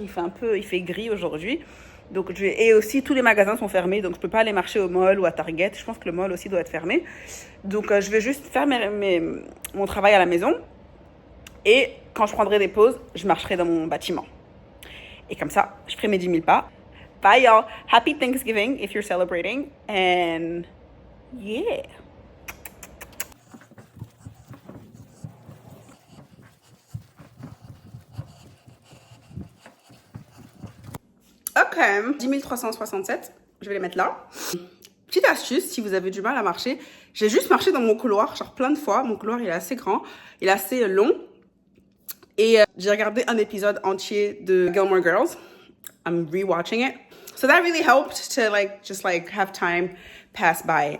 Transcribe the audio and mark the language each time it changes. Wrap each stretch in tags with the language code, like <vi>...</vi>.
<fr>Il fait gris aujourd'hui. Donc et aussi tous les magasins sont fermés. Donc je peux pas aller marcher au mall ou à Target. Je pense que le mall aussi doit être fermé. Donc je vais juste faire mon travail à la maison. Et quand je prendrai des pauses, je marcherai dans mon bâtiment. Et comme ça, je ferai mes 10 000 pas.</fr> <en>Bye y'all. Happy Thanksgiving if you're celebrating. And yeah.</en> <fr>Ok, 10 367, je vais les mettre là. Petite astuce, si vous avez du mal à marcher, j'ai juste marché dans mon couloir, genre plein de fois. Mon couloir, il est assez grand, il est assez long. Et j'ai regardé un épisode entier de Gilmore Girls.</fr> <en>I'm rewatching it. So that really helped to just have time pass by.</en>